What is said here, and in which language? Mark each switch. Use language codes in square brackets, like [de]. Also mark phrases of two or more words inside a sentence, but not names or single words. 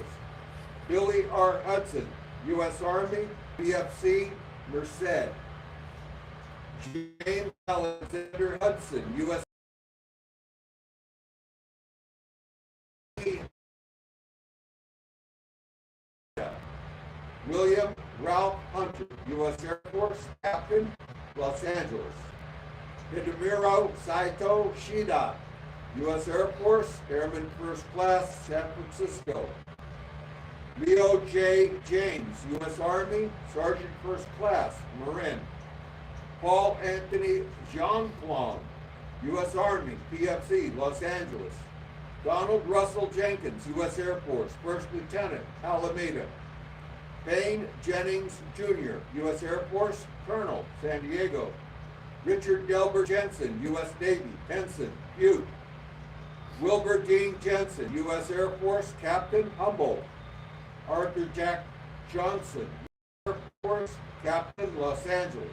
[en] Billy R. Hudson, U.S. Army, BFC, Merced. James Alexander Hudson, U.S. William Ralph Hunter, U.S. Air Force, Captain, Los Angeles. Hidemiro Saito Shida, U.S. Air Force, Airman First Class, San Francisco. Leo J. James, U.S. Army, Sergeant First Class, Marin. Paul Anthony Jean-Claude, U.S. Army, PFC, Los Angeles. Donald Russell Jenkins, U.S. Air Force, First Lieutenant, Alameda. Payne Jennings Jr., U.S. Air Force, Colonel, San Diego. Richard Delbert Jensen, U.S. Navy, Ensign, Butte. Wilbur Dean Jensen, U.S. Air Force, Captain, Humboldt. Arthur Jack Johnson, Air Force, Captain, Los Angeles.